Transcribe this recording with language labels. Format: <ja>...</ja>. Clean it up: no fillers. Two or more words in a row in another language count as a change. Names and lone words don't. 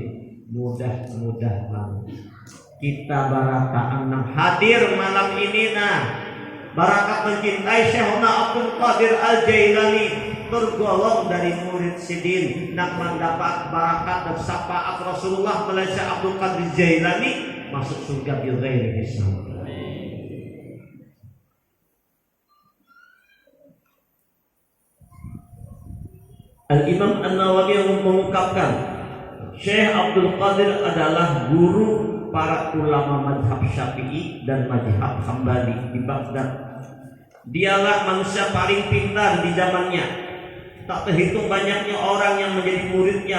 <id>Mudah-mudahan kita barataan yang hadir malam ini barakat mencintai Syekhuna Abdul Qadir Al-Jailani tergolong dari murid Sidin nak mendapat barakat dan syafaat Rasulullah melalui Syekh Abdul Qadir Jailani masuk surga</id> <ar>bil ghairi hisab.</ar> <id>Al-Imam An-Nawawi mengungkapkan Syekh Abdul Qadir adalah guru para ulama mazhab Syafi'i dan mazhab Hambali di Baghdad. Dialah manusia paling pintar di zamannya. Tak terhitung banyaknya orang yang menjadi muridnya.</id>